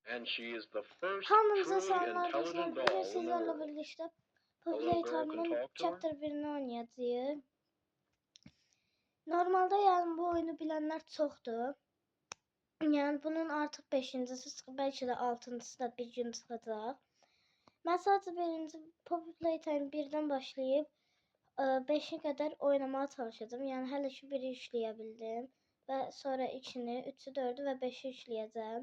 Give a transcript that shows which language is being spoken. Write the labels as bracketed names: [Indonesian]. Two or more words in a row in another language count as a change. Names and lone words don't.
[English] and she is the first [Azerbaijani] Hamınıza [English] truly [Azerbaijani] salamlar [English] intelligent [Azerbaijani] dostlar. [English] doll [Turkish] Bugün [English] in the [Turkish] sizlerle [English] world. [Turkish] birlikte [English] A little girl can [Turkish] Playtime'ın [English] talk to her. [Turkish] Chapter 1'ini oynayacağız. Normalde yani bu oyunu bilenler çoxdur. [Azerbaijani] Yani bunun artıq 5-cisi, belki də 6-cısı da bir gün çıxacaq. Mən sadəcə birinci Poppy Playtime 1-dən başlayıb 5-ə qədər oynamaya çalışacağım. Yəni hələ ki 1-i işləyə bildim və sonra 2-ni, 3-ü, 4-ü və 5-i işləyəcəm.